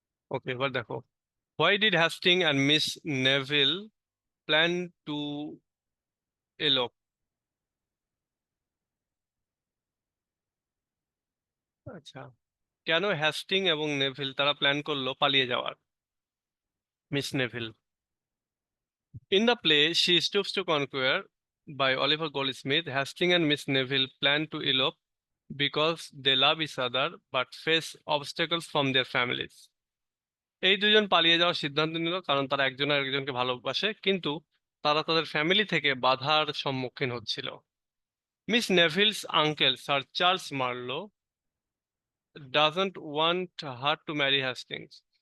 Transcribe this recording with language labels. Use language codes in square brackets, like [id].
[bn] ওকে, এবার দেখো, [en] Why did Hasting and Miss Neville plan to elope? [bn] আচ্ছা, কেন হ্যাস্টিং এবং নেভিল তারা প্ল্যান করলো পালিয়ে যাওয়ার? [en] Miss Neville, in the play She Stoops to Conquer by Oliver Goldsmith, Hastings and Miss Neville plan to elope because they love each other but face obstacles from their families. [bn] এই দুজন পালিয়ে যাওয়ার সিদ্ধান্ত নিল কারণ তারা একজন আরেকজনকে ভালোবাসে, কিন্তু তারা তাদের ফ্যামিলি থেকে বাধার সম্মুখীন হচ্ছিল। [en] Miss Neville's uncle Sir Charles Marlow doesn't want her to marry Hastings.